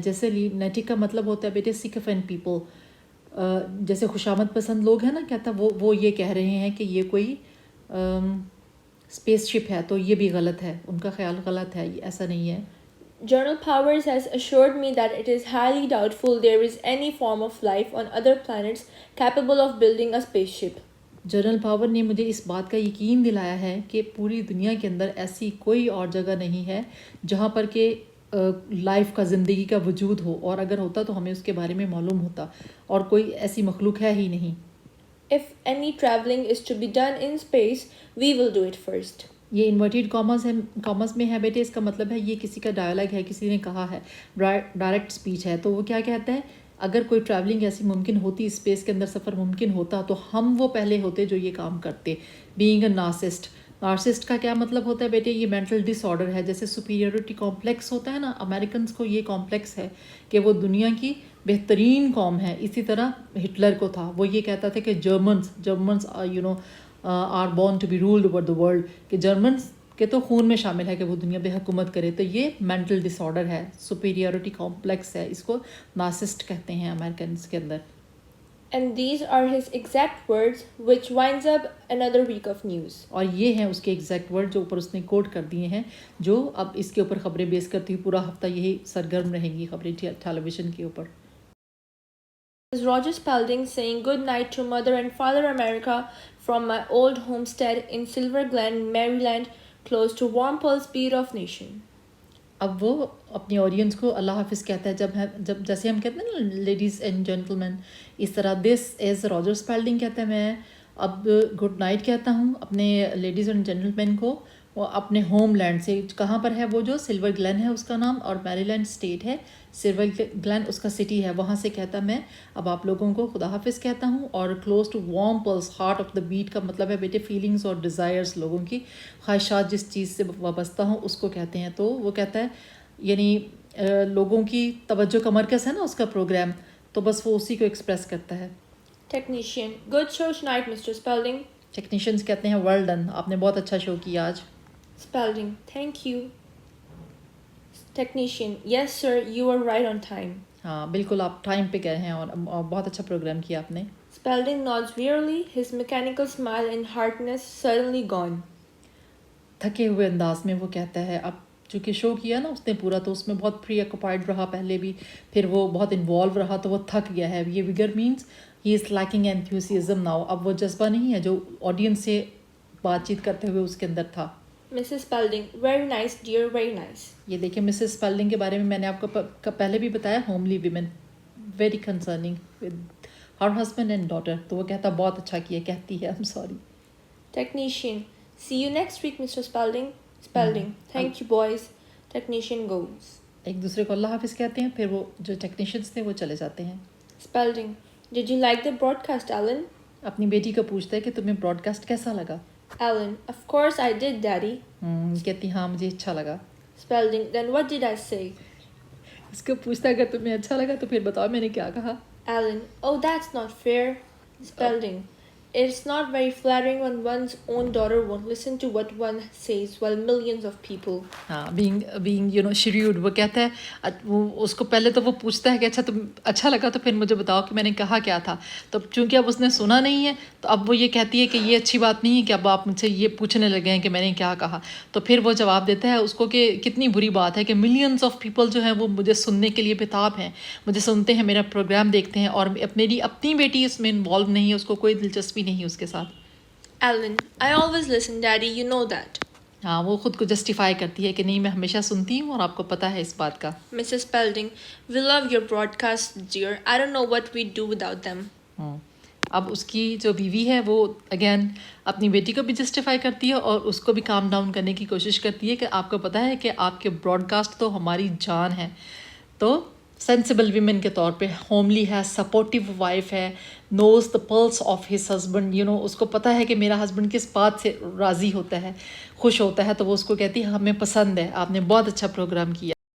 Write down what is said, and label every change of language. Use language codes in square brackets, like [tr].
[ur] جیسے لینیٹک کا مطلب ہوتا ہے بیٹے سکفینٹ پیپل، جیسے خوشامد پسند لوگ ہیں نا، کہتا وہ یہ کہہ رہے ہیں کہ یہ کوئی اسپیس شپ ہے، تو یہ بھی غلط ہے، ان کا خیال غلط ہے، ایسا نہیں ہے. [en] General Powers has assured me that it is highly doubtful there is any form of life on other planets capable of building a spaceship. [ur] General power نے مجھے اس بات کا یقین دلایا ہے کہ پوری دنیا کے اندر ایسی کوئی اور جگہ نہیں ہے جہاں پر کہ لائف کا، زندگی کا وجود ہو، اور اگر ہوتا تو ہمیں اس کے بارے میں معلوم ہوتا، اور کوئی ایسی مخلوق ہے ہی نہیں. [en] If any traveling is to be done in space, we will do it first. [ur] یہ انورٹیڈ کامرس میں ہے بیٹے، اس کا مطلب ہے یہ کسی کا ڈائلاگ ہے، کسی نے کہا ہے، ڈائریکٹ اسپیچ ہے. تو وہ کیا کہتا ہے، اگر کوئی ٹریولنگ ایسی ممکن ہوتی، اسپیس کے اندر سفر ممکن ہوتا، تو ہم وہ پہلے ہوتے جو یہ کام کرتے. [en] being a narcissist [ur] کا کیا مطلب ہوتا ہے بیٹے، یہ مینٹل ڈس آرڈر ہے. جیسے سپیریورٹی کمپلیکس ہوتا ہے نا، امریکنز کو یہ کمپلیکس ہے کہ وہ دنیا کی بہترین قوم ہے. اسی طرح ہٹلر کو تھا، وہ یہ کہتا تھا کہ [en] Germans are born to be ruled over the world, [ur] کہ جرمنس کے تو خون میں شامل ہے کہ وہ دنیا پہ حکومت کرے. تو یہ مینٹل ڈس آرڈر ہے، سپیریورٹی کمپلیکس ہے، اس کو نارسسٹ کہتے ہیں امریکنس کے اندر. [en] And these are his exact words, which winds up another week of news. [ur] اور یہ ہیں اس کے ایگزیکٹ ورڈ جو اوپر اس نے کوٹ کر دیے ہیں، جو اب اس کے اوپر خبریں بیس کرتی ہوئی پورا ہفتہ یہی سرگرم رہیں گی خبریں ٹیلی ویژن کے اوپر. [en] Roger Spalding saying good night to Mother and Father America from my old homestead in Silver Glen, Maryland, close to warm pulse beat of nation. [ur] اب وہ اپنی آڈینس کو اللہ حافظ کہتا ہے. جب جیسے ہم کہتے ہیں نا لیڈیز اینڈ جینٹل مین، اس طرح [en] this is [ur] راجر اسپیلڈنگ کہتا ہے میں اب گڈ نائٹ کہتا ہوں اپنے لیڈیز اینڈ جینٹل مین کو، وہ اپنے ہوم لینڈ سے. کہاں پر ہے وہ؟ جو سلور گلین ہے اس کا نام، اور میری لینڈ اسٹیٹ ہے، سلور گلین اس کا سٹی ہے، وہاں سے کہتا میں اب آپ لوگوں کو خدا حافظ کہتا ہوں. اور [en] close to warm pulse heart of the beat [ur] کا مطلب ہے بیٹے فیلنگس اور ڈیزائرس، لوگوں کی خواہشات جس چیز سے وابستہ ہوں اس کو کہتے ہیں. تو وہ کہتا ہے یعنی لوگوں کی توجہ کا مرکز ہے نا اس کا پروگرام، تو بس وہ اسی کو ایکسپریس کرتا ہے. [en] Technician, good show tonight, Mr. Spalding. [ur] Technicians کہتے ہیں ویل ڈن، آپ نے بہت اچھا شو کیا آج. [en] Spalding, thank you. Technician, yes sir, you were right on time. [ur] ہاں بالکل، آپ ٹائم پہ گئے ہیں اور بہت اچھا پروگرام کیا آپ نے. [en] Spalding nods wearily, his mechanical smile and heartiness suddenly gone. [ur] تھکے ہوئے انداز میں وہ کہتا ہے، اب چونکہ شو کیا نا اس نے پورا، تو اس میں بہت پری آکوپائڈ رہا پہلے بھی، پھر وہ بہت انوالو رہا تو وہ تھک گیا ہے. یہ وگر means [en] He is lacking enthusiasm now. [ur] اب وہ جذبہ نہیں ہے جو آڈینس سے بات چیت کرتے ہوئے اس کے اندر تھا. [en] Mrs. Spalding, very nice dear, very nice. [ur] یہ دیکھیں مسز اسپیلڈنگ کے بارے میں نے آپ کو پہلے بھی بتایا، [en] Homely women, very concerning with her husband and daughter. [ur] تو وہ کہتا بہت اچھا کیا، کہتی ہے [en] I'm sorry. Technician, see you next week, Mr. Spalding. Spalding, thank you boys. Technician goes. [ur] ایک دوسرے کو اللہ حافظ کہتے ہیں, پھر وہ جو ٹیکنیشینس تھے وہ چلے جاتے ہیں. [en] Spalding. Did you like the broadcast, Alan? [ur] اپنی بیٹی کو پوچھتا ہے کہ تمہیں براڈ کاسٹ کیسا لگا. [en] Alan. Of course I did, Daddy. [ur] کہتی ہاں مجھے اچھا لگا. [en] Spalding. Then what did I say? [ur] اس کو پوچھتا ہے اگر تمہیں اچھا لگا تو پھر بتاؤ میں نے کیا کہا. [en] Alan. Oh, that's not fair. Spalding. It's not very flattering when one's own daughter won't listen to what one says while millions of people. [ur] ہاں بینگ shrewd, وہ کہتا ہے وہ اس کو پہلے تو وہ پوچھتا ہے کہ اچھا تم اچھا لگا تو پھر مجھے بتاؤ کہ میں نے کہا کیا تھا. تو چونکہ اب اس نے سنا نہیں ہے تو اب وہ یہ کہتی ہے کہ یہ اچھی بات نہیں ہے کہ اب آپ مجھ سے یہ پوچھنے لگے ہیں کہ میں نے کیا کہا. تو پھر وہ جواب دیتا ہے اس کو کہ کتنی بری بات ہے کہ ملینس آف پیپل جو ہیں وہ مجھے سننے کے لیے بےتاب ہیں, مجھے سنتے ہیں, میرا پروگرام دیکھتے ہیں, اور میری اپنی بیٹی اس میں انوالو نہیں ہے, اس کو کوئی دلچسپی نہیں اس کے ساتھ. [en] Alan. I always listen, Daddy. You know that. [ur] ہاں وہ خود کو جسٹیفائی کرتی ہے کہ نہیں میں ہمیشہ سنتی ہوں اور آپ کو پتہ ہے اس بات کا. [en] Mrs. Spalding. We love your broadcasts, dear. I don't know what we'd do without them. [ur] اب اس کی جو بیوی ہے وہ اگین اپنی بیٹی کو بھی جسٹیفائی کرتی ہے اور اس کو بھی کام ڈاؤن کرنے کی کوشش کرتی ہے کہ آپ کو پتہ ہے کہ آپ کے براڈ کاسٹ تو ہماری جان ہے. تو سینسیبل ویمن کے طور پہ ہوملی ہے, سپورٹیو وائف ہے, [en] knows the pulse of his husband, [ur] اس کو پتہ ہے کہ میرا ہسبینڈ کس بات سے راضی ہوتا ہے, خوش ہوتا ہے. تو وہ اس کو کہتی ہے ہمیں پسند ہے, آپ نے بہت اچھا پروگرام کیا.